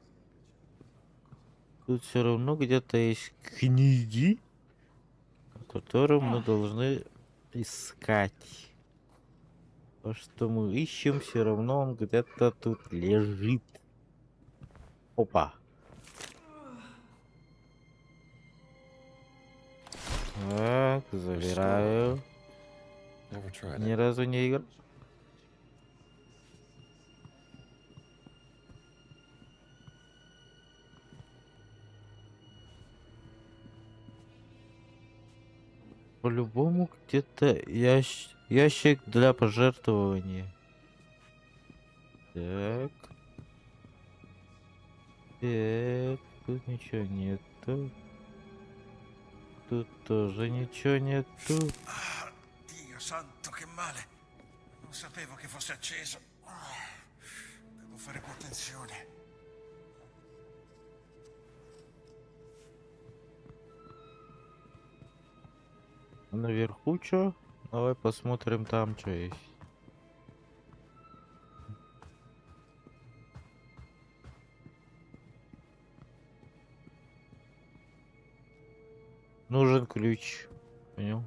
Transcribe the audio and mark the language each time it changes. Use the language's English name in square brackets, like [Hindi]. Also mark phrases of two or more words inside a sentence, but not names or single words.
[Russian] Тут все равно где-то есть книги, которые мы должны искать. То, что мы ищем, все равно он где-то тут лежит. Опа. Так, забираю. [English] Never tried [Russian] Ни [English] it. [Russian] разу не играл. По-любому где-то ящик для пожертвования. Так. Так, тут ничего нету. Тут тоже ничего нету. [Italian] Dio santo, che male. Non sapevo che fosse acceso. Devo fare più attenzione. [Russian] Наверху что? Давай посмотрим там, что есть. Нужен ключ. Понял?